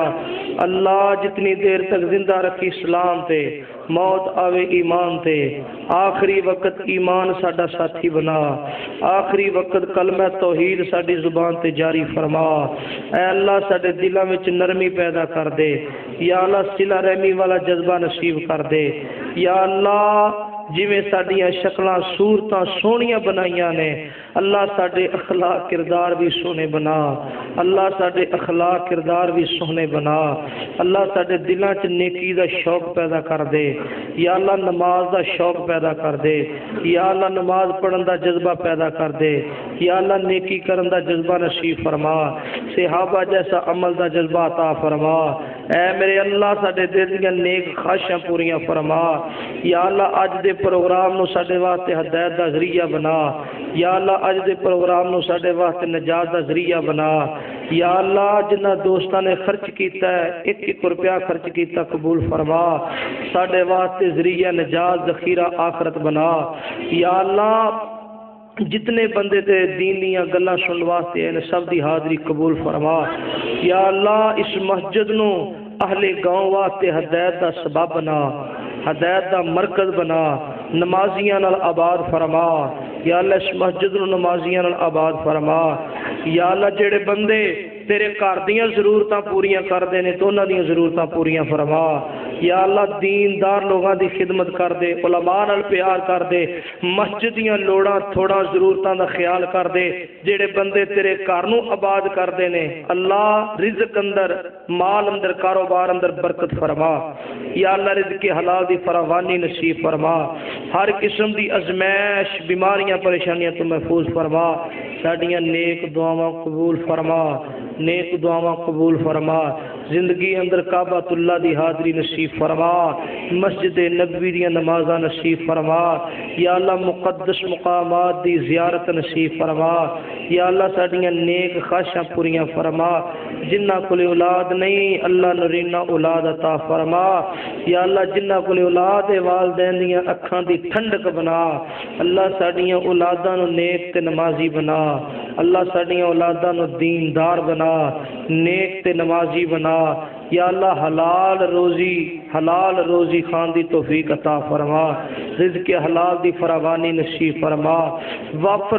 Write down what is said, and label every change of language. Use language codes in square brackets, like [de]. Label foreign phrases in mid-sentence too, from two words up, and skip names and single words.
[pa] اللہ جتنی دیر تک زندہ رکھی اسلام تے، موت آوے ایمان تے، آخری وقت ایمان ساڈا ساتھی بنا، آخری وقت کلمہ توحید ساڈی زبان تے جاری فرما۔ اے اللہ ساڈے دلاں وچ نرمی پیدا کر دے، یا اللہ صلہ رحمی والا جذبہ نصیب کر دے، یا اللہ جویں ساڈیاں شکلاں صورتاں سونیاں بنائیاں نے، اللہ ساڈے اخلاق کردار بھی سونے بنا، اللہ ساڈے اخلاق کردار بھی سونے بنا، اللہ ساڈے دلاں چ نیکی دا شوق پیدا کر دے، یا اللہ نماز دا شوق پیدا کر دے، یا اللہ نماز پڑھن دا جذبہ پیدا کر دے، یا اللہ نیکی کرن دا جذبہ نصیب فرما، صحابہ جیسا عمل دا جذبہ عطا فرما۔ اے میرے اللہ ساڈے دل دیاں نیک خواہشاں پوریاں فرما، یا اللہ اج دے پروگرام نو ساڈے واسطے ہدایت دا ذریعہ بنا، یا اللہ اج دے پروگرام نو ساڈے واسطے نجات دا ذریعہ بنا، یا اللہ جنہ دوستاں نے خرچ کیتا ہے 1 روپیہ خرچ کیتا قبول فرما، ساڈے واسطے ذریعہ نجات ذخیرہ آخرت بنا، یا اللہ جتنے بندے تے دین دیاں گلاں سنن واسطے ہیں سب دی حاضری قبول فرما، یا اللہ اس مسجد نو اہل گاؤں واسطے ہدایت دا سبب بنا، ہدایت دا مرکز بنا، نمازیاں نال آباد فرما، یا اللہ اس مسجد نو نمازیاں نال آباد فرما، یا اللہ جڑے بندے تیرے گھر دیاں ضرورتاں پوریاں کر دے نے تو انہاں دیاں ضرورتاں پوریاں فرما، یا اللہ دیندار لوگاں دی خدمت کر دے، علماء نال پیار کر دے، مسجد دیاں لوڑاں تھوڑا ضرورتاں دا خیال کر دے، جڑے بندے تیرے گھر نو آباد کر دے نے اللہ رزق اندر، مال اندر، کاروبار اندر برکت فرما، یا اللہ رزق حلال دی فراوانی نصیب فرما، ہر قسم دی ازمائش بیماریاں پریشانیاں تو محفوظ فرما، ساڈیاں نیک دعاواں قبول فرما، نیک دعاواں قبول فرما، زندگی اندر کعبۃ اللہ دی حاضری نصیب فرما، مسجد نبوی دی نمازاں نصیب فرما، یا اللہ مقدس مقامات دی زیارت نصیب فرما، یا اللہ ساڈیاں نیک خواہشاں پوریاں فرما، جنہ کول اولاد نہیں اللہ نرینہ اولاد عطا فرما، یا اللہ جنہ کول اولاد والدین دیاں اکھاں دی ٹھنڈک بنا، اللہ ساڈیاں اولاداں نو نیک تے نمازی بنا، اللہ ساڈیاں اولاداں نو دیندار بنا، نیک تے نمازی بنا، یا اللہ حلال روزی خان دی توفیق عطا فرما، رزق حلال دی فراوانی نصیب فرما، وافر